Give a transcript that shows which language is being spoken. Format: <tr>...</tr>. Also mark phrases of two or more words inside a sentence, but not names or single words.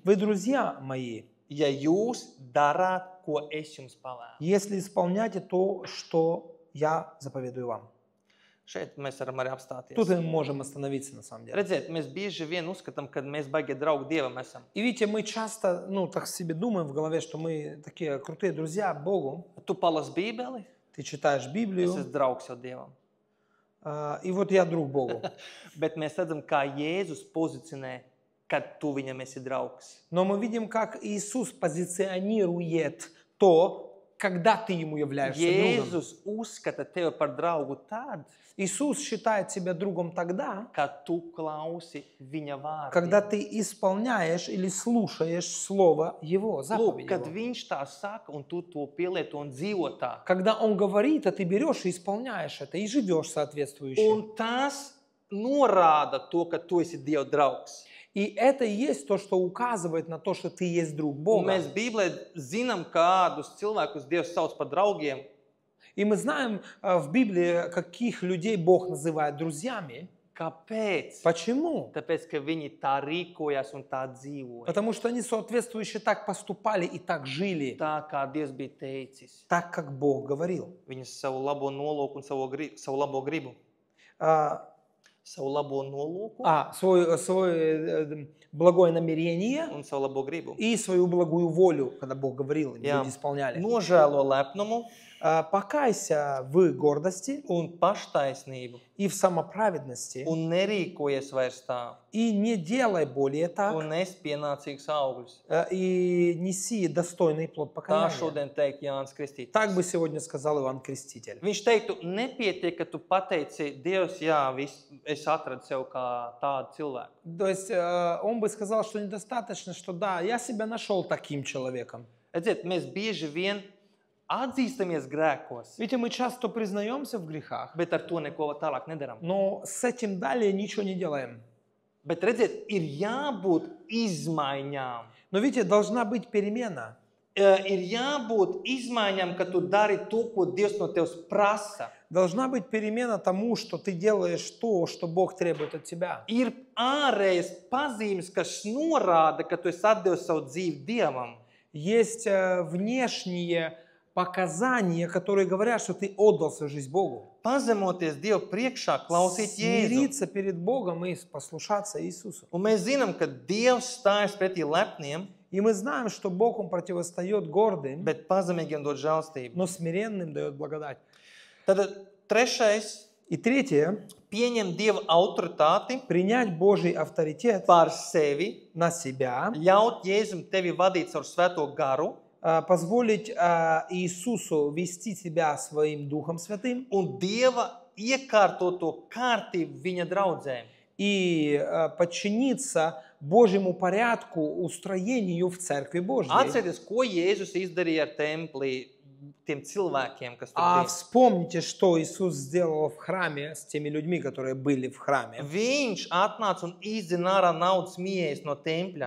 <ru>Вы друзья мои,</ru> <lv>ja jūs darāt, ko es jums pavēlu.</lv> <ru>если исполняете то, что я заповедую вам.</ru> <lv>Šeit mēs varam arī apstāties.</lv> <ru>Тут мы можем остановиться на самом деле.</ru> <lv>Redziet, mēs bieži vien uzskatām, ka mēs baigie draugi Dievam esam.</lv> <ru>И видите, мы часто, так себе думаем в голове, что мы такие крутые друзья Богу.</ru> <lv>Tu palas Bībeli,</lv> <ru>Ты читаешь</ru> <lv>es</lv> <ru>Библию,</ru> <lv>esmu draugs jau Dievam.</lv> <ru>и вот я друг Богу.</ru> <lv>Bet mēs redzam, kā Jēzus pozicionē, kad tu viņam esi draugs.</lv> <ru>Но мы видим, как Иисус позиционирует то, когда ты ему являешься другом.</ru> <lv>Jēzus uzskata tevi par draugu tad,</lv> <ru>Иисус считает себя другом тогда,</ru> <lv>kad tu klausi viņa vārdu.</lv> <ru>когда ты исполняешь или слушаешь Слово Его,</ru> <lv>Lūk,</lv> <ru>заповедь</ru> <lv>kad</lv> <ru>Его.</ru> <lv>viņš tā saka, un tu to pielieto un dzīvo tā.</lv> <ru>Когда Он говорит, а ты берешь и исполняешь это, и живешь соответствующе.</ru> <lv>Un tas norāda to, ka tu esi Dieva draugs.</lv> <ru>И это и есть то, что указывает на то, что ты есть друг</ru> <lv>Un</lv> <ru>Бога.</ru> <lv>mēs Bībelē zinām, kādus cilvēkus Dievs sauc par draugiem.</lv> <ru>И мы знаем в Библии, каких людей Бог называет друзьями.</ru> <lv>Kāpēc?</lv> <ru>Почему?</ru> <lv>Tāpēc, ka viņi tā rīkojās un tā dzīvoja.</lv> <ru>Потому что они соответствующе так поступали и так жили,</ru> <lv>Tā kā Dievs bija teicis.</lv> <ru>так, как Бог говорил.</ru> <lv>Viņi savu labo nolūku un savu labo gribu.</lv> <ru>А,</ru> <lv>Savu labo nolūku</lv> <ru>свое благое намерение</ru> <lv>un savu labo gribu.</lv> <ru>и свою благую волю, когда Бог говорил, им,</ru> <lv>Jā.</lv> <ru>люди исполняли.</ru> <lv>Nožēlo lepnumu</lv> <ru>Покайся в гордости</ru> <lv>un paštaisnību</lv> <ru>и в самоправедности,</ru> <lv>un nerīkojies vairs tā.</lv> <ru>и не делай более так,</ru> <lv>Un nes pienācīgs augļus.</lv> <ru>и неси достойный плод</ru> <lv>Tā</lv> <ru>покаяния.</ru> <lv>šodien teikt Jānis</lv> <ru>Так</ru> <lv>Kristītājs.</lv> <ru>бы сегодня сказал Иоанн Креститель.</ru> <lv>Viņš teiktu, nepietiek, ka tu pateici, Dievs, jā, es atradu sev kā tādu cilvēku.</lv> <ru>То есть он бы сказал, что недостаточно, что да, я себя нашел таким человеком.</ru> <lv>Redziet, mēs bieži vien atzīstamies grēkos,</lv> <ru>Видите, мы часто признаемся в грехах,</ru> <lv>bet ar to neko tālāk nedaram.</lv> <ru>но с этим далее ничего не делаем.</ru> <lv>Bet redziet, ir jābūt izmaiņām.</lv> <ru>Но видите, должна быть перемена.</ru> <lv>Ir jābūt izmaiņām, ka tu dari to, ko Dievs no tevis prasa.</lv> <ru>Должна быть перемена тому, что ты делаешь то, что Бог требует от тебя.</ru> <lv>Ir ārējas pazīmes, kas norāda, ka tu esi atdevis savu dzīvi Dievam.</lv> <ru>Есть внешние показания, которые говорят, что ты отдал свою жизнь Богу.</ru> <lv>Pazemoties Dievu priekšā, klausīt Jēzu.</lv> <ru>Смириться перед Богом и послушаться Иисусу.</ru> <lv>Un mēs zinām, ka Dievs stājas pretī lepniem,</lv> <ru>И мы знаем, что Бог, Он противостоит гордым,</ru> <lv>bet pazemīgiem dod žēlstību.</lv> <ru>но смиренным дает благодать.</ru> <lv>Tad trešais,</lv> <ru>И третье,</ru> <lv>pieņem Dieva autoritāti</lv> <ru>принять Божий авторитет</ru> <lv>pār sevi,</lv> <ru>на себя,</ru> <lv>ļaut Jēzum tevi vadīt caur svēto garu</lv> <ru>позволить Иисусу вести тебя своим Духом Святым</ru> <lv>un Dieva iekārtoto kārtību viņa draudzēm.</lv> <ru>и подчиниться Божьему порядку, устроению в Церкви Божьей.</ru> <lv>Atcerieties, ko Jēzus izdarīja ar templī tiem cilvēkiem, kas tur</lv> <ru>А</ru> <lv>bija.</lv> <ru>вспомните, что Иисус сделал в храме с теми людьми, которые были в храме.</ru> <lv>Viņš atnāca un izdzina ārā naudas miejas no tempļa</lv>